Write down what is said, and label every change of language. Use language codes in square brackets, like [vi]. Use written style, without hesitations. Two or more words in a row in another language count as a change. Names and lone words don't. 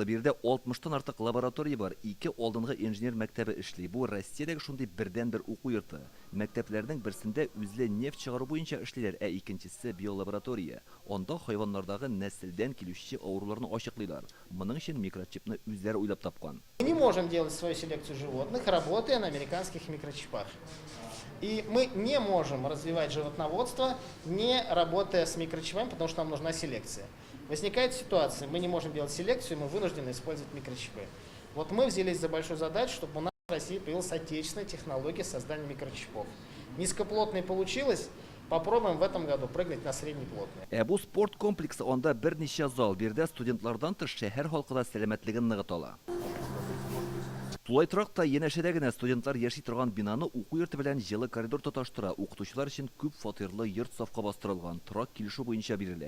[tt] Бирдә 60-тан артык лаборатория бар. 2 алдынгы инженер мәктәбе эшли. Бу Россиядәге шундый бердән-бер уку йорты. Мәктәпләрнең берсендә үзле нефть чыгару буенча эшлиләр, икенчесе биолаборатория. Анда хайваннардагы нәселдән килүче авыруларны ачыклыйлар. Моның өчен микрочипны үзләре уйлап тапкан. [ru] Мы не можем делать свою селекцию животных, работая на американских микрочипах. И мы не можем развивать животноводство, не работая с микрочипами, потому что нам нужна селекция. Возникает ситуация, мы не можем делать селекцию, мы вынуждены использовать микрочипы. Вот мы взялись за большую задачу, чтобы у нас в России появилась отечественная технология создания микрочипов. Низкоплотный получилось, попробуем в этом году прыгнуть на среднеплотный. [tt] Бу спорт комплексы анда берничә зал, бирдә студентлардан тыш шәһәр халкы да сәламәтлеген ныгытала. Тулайтракта янәшәдә генә студентлар яши торган бинаны уку йорты белән җылы коридор тоташтыра. Укытучылар өчен күп фатирлы йорт сафка бастырылган. Торак килешү буенча бирелә.